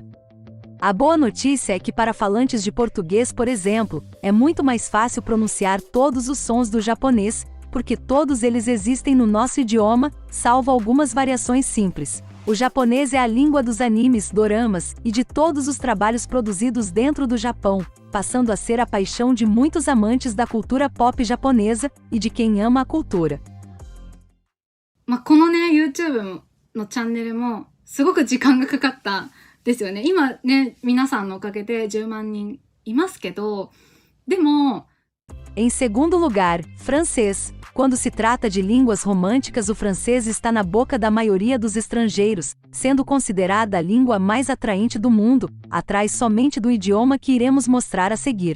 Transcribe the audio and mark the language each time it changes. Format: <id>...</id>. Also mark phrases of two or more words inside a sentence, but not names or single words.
<pt>A boa notícia é que para falantes de português, por exemplo, é muito mais fácil pronunciar todos os sons do japonês, porque todos eles existem no nosso idioma, salvo algumas variações simples. O japonês é a língua dos animes, doramas, e de todos os trabalhos produzidos dentro do Japão, passando a ser a paixão de muitos amantes da cultura pop japonesa e de quem ama a cultura.</pt> <ja>このね、YouTube のチャンネルもすごく時間がかかったですよね。今ね、皆さんのおかげで10万人いますけど、でも...</ja> <pt>Em segundo lugar, francês. Quando se trata de línguas românticas, o francês está na boca da maioria dos estrangeiros, sendo considerada a língua mais atraente do mundo, atrás somente do idioma que iremos mostrar a seguir.</pt>